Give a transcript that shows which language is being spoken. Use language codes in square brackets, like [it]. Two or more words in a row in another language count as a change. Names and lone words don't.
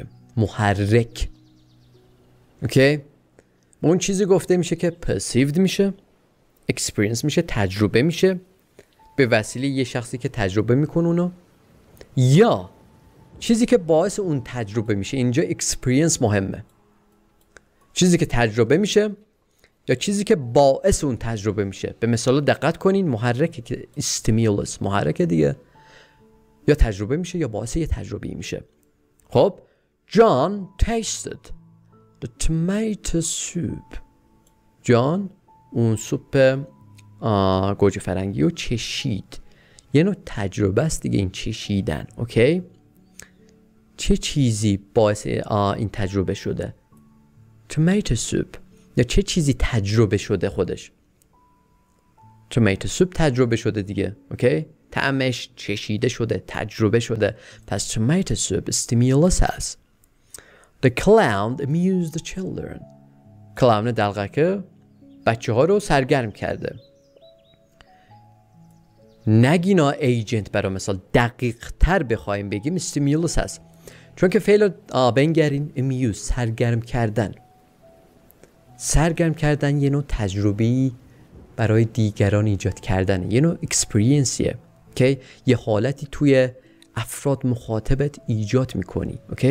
[fa] محرک. اوکی؟ با اون چیزی گفته میشه که perceived میشه، experience میشه، تجربه میشه به وسیله یه شخصی که تجربه میکنه اونو، یا چیزی که باعث اون تجربه میشه. اینجا experience مهمه، چیزی که تجربه میشه یا چیزی که باعث اون تجربه میشه. به مثال دقت کنین، محرکه که stimulus محرکه دیگه، یا تجربه میشه یا باعث یه تجربه میشه. [en] خب John tasted the tomato soup. [fa] جان اون سوپ گوجه فرنگی رو چشید. یه نوع تجربه است دیگه این چشیدن. اوکی؟ چه چیزی باعث این تجربه شده؟ [en] tomato soup. [fa] یا چه چیزی تجربه شده خودش؟ [en] tomato soup [fa] تجربه شده دیگه. اوکی؟ طعمش چشیده شده، تجربه شده. پس [en] tomato soup stimulus [fa] هست. [en] The clown amused the children. [fa] کلاون دلغکه بچه ها رو سرگرم کرده. نگینا ایجنت برای مثال دقیق تر بخوایم بگیم استیمیولوس هست، چون که فعل بنگرین امیوز سرگرم کردن. سرگرم کردن یه نوع تجربی برای دیگران ایجاد کردن، یه نوع اکسپریانسیه که یه حالتی توی افراد مخاطبت ایجاد میکنی.